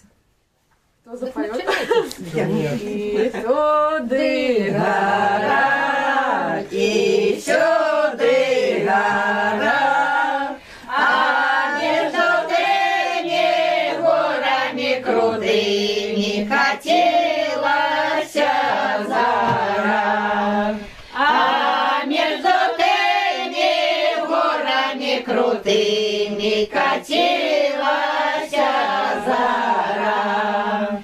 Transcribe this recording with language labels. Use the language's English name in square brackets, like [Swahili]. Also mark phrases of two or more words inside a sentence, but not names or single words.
[Russian] Кто запоет? [Ukrainian] І туди гора, і сюди гора, а между тими горами крутыми катилася зара. А между тими горами крутыми катилася зара.